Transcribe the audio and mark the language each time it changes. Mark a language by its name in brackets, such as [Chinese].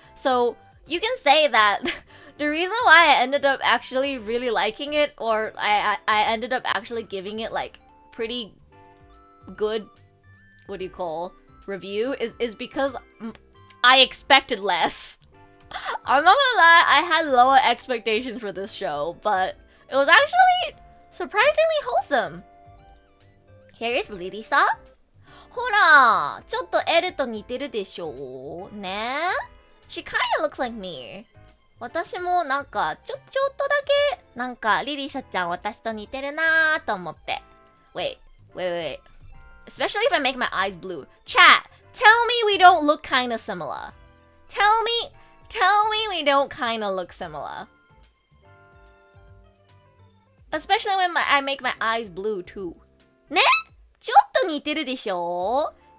[English] So you can say that the reason why I ended up actually really liking it, or I ended up actually giving it like pretty good, what do you call, review, is because I expected less. I'm not gonna lie, I had lower expectations for this show, but it was actually surprisingly wholesome. Here's Lirisa. [Japanese] ほら、ちょっとエルと似てるでしょね。 [English] She kinda looks like me. [Japanese] 私もなんかちょっとだけなんかリリサちゃん私と似てるなーと思って。 [English] Wait. Especially if I make my eyes blue. Chat, tell me we don't look kinda similar. Tell me we don't kinda look similar. Especially when I make my eyes blue too. [Japanese] ね？ちょっと似てるでしょ?